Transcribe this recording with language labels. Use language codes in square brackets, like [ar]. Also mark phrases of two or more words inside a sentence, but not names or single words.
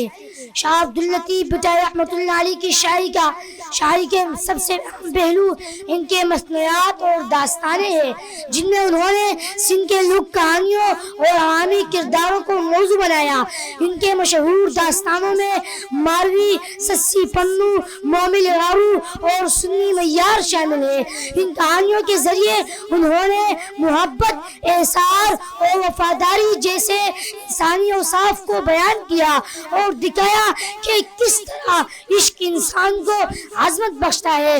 [ur] شاہ عبداللطیف بھٹائی رحمۃ اللہ علیہ کی شاعری کے سب سے اہم پہلو ان کے مثنیات اور داستانیں ہیں جن میں انہوں نے سندھ کے لوک کہانیوں اور عوامی کرداروں کو موضوع بنایا. ان کے مشہور داستانوں میں ماروی, سسی پنو, مومل راو اور سنی میار شامل ہے. ان کہانیوں کے ذریعے انہوں نے محبت, احسار اور وفاداری جیسے انسانی اوصاف کو بیان کیا اور دکھایا کہ کس طرح عشق انسان کو عظمت بخشتا ہے.